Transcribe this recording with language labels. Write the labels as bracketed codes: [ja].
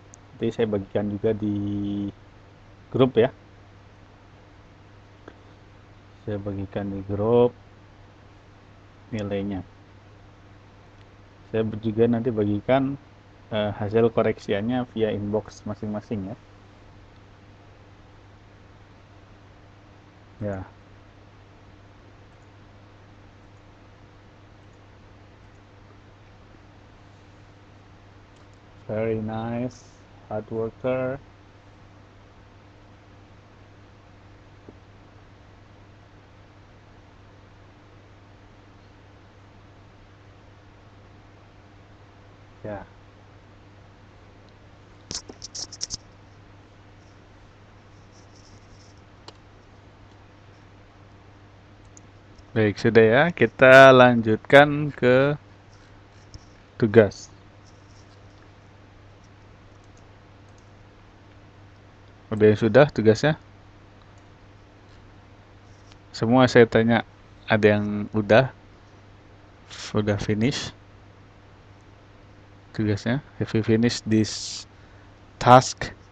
[id] Nanti saya bagikan juga di grup ya. Saya bagikan di grup nilainya. Saya juga nanti bagikan hasil koreksiannya via inbox masing-masing ya. [en] Ya, very nice, hard worker. [id] Ya, baik sudah ya. Kita lanjutkan ke tugas. Udah yang sudah tugasnya? Semua saya tanya, ada yang udah finish tugasnya? [en] Have you finished this task?